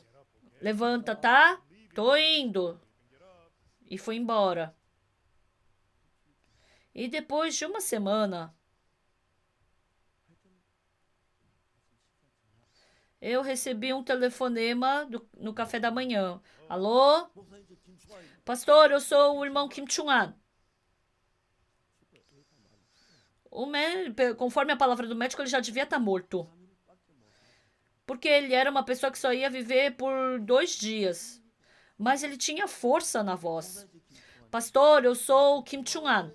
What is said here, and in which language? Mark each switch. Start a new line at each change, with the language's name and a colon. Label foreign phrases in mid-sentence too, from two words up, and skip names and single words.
Portuguese: Levanta, tá? Tô indo. E fui embora. E depois de uma semana, eu recebi um telefonema no café da manhã. Alô?
Korean: 목사님 저 김충환
Portuguese: Pastor, eu sou o irmão Kim Chung-an. Conforme a palavra do médico, ele já devia estar morto. Porque ele era uma pessoa que só ia viver por 2 dias. Mas ele tinha força na voz. Pastor, eu sou o Kim Chung-an.